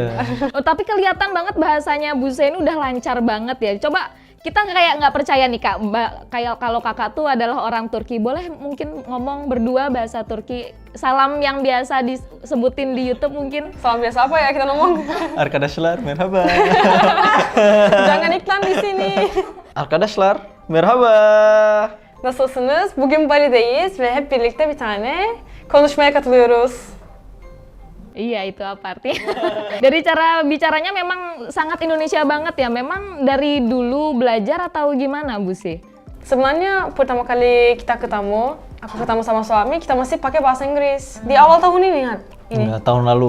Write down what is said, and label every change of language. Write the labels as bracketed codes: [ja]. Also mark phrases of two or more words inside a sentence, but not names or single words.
[id] Oh, tapi kelihatan banget bahasanya Buse ini udah lancar banget ya. Coba kita kayak nggak percaya nih Kak, kayak kalau kakak tuh adalah orang Turki. Boleh mungkin ngomong berdua bahasa Turki? Salam yang biasa disebutin di YouTube mungkin? Salam biasa apa ya kita ngomong? [tr] Arkadaşlar, merhaba. [id] Jangan iklan di sini. [tr] Arkadaşlar, merhaba. Nasılsınız? Bugün Bali'deyiz ve hep birlikte bir tane konuşmaya katılıyoruz. [id] Iya, itu apa artinya? Dari cara bicaranya memang sangat Indonesia banget ya. Memang dari dulu belajar atau gimana, Bu sih? Sebenarnya pertama kali kita ketemu, aku ketemu sama suami, kita masih pakai bahasa Inggris. Di awal tahun ini kan? Ini. Enggak, tahun lalu.